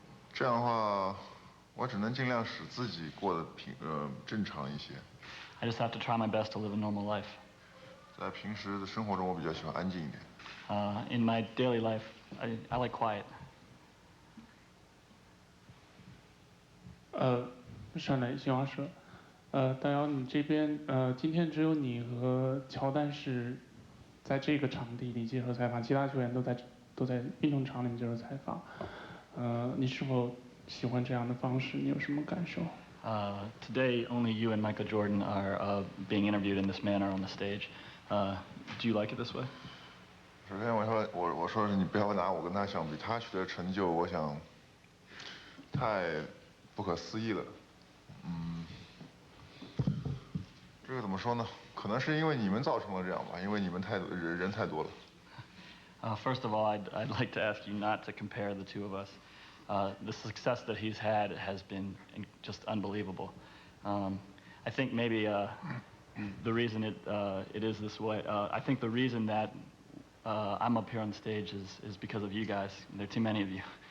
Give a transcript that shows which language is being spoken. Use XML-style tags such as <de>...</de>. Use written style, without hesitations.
<zh>这样的话，我只能尽量使自己过得正常一些。</zh> <en>I just have to try my best to live a normal life.</en> <zh>在平时的生活中，我比较喜欢安静一点。</zh> <en>In my daily life, I like quiet.</en> <zh>上来新华社，大姚，你这边今天只有你和乔丹是在这个场地里接受采访，其他球员都在运动场里接受采访。你是否喜欢这样的方式？你有什么感受</zh> <en>？Today, only you and Michael Jordan are being interviewed in this manner on the stage. Do you like it this way?</en> <zh>首先，我说的是你不要拿我跟他相比，他取得成就，我想太不可思议了。这个怎么说呢？可能是因为你们造成了这样吧，因为你们人太多了。</zh> <en>First of all, I'd like to ask you not to compare the two of us. The success that he's had has been just unbelievable. I think maybe the reason it is this way. I think the reason that I'm up here on the stage is because of you guys. There are too many of you.</en>